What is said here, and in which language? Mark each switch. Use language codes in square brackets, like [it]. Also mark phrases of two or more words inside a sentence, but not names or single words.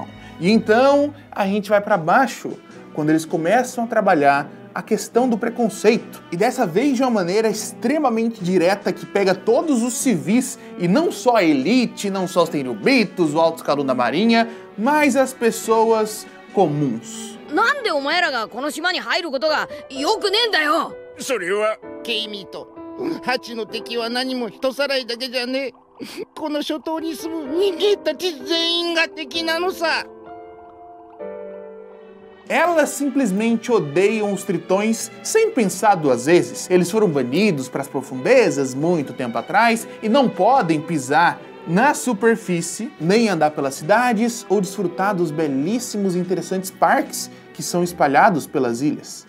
[pt] E então a gente vai para baixo, quando eles começam a trabalhar a questão do preconceito. E dessa vez de uma maneira extremamente direta que pega todos os civis, e não só a elite, não só os tenryubitos, o alto escalão da marinha, mas as pessoas comuns. [ja] なんでお前らがこの島に入ることがよくねえんだよ。それはケイミーとハチの敵は何も人さらいだけじゃねえ。この諸島に住む人間たち全員が敵なのさ。 [pt] Elas simplesmente odeiam os tritões sem pensar duas vezes. Eles foram banidos para as profundezas muito tempo atrás e não podem pisar na superfície, nem andar pelas cidades ou desfrutar dos belíssimos e interessantes parques que são espalhados pelas ilhas.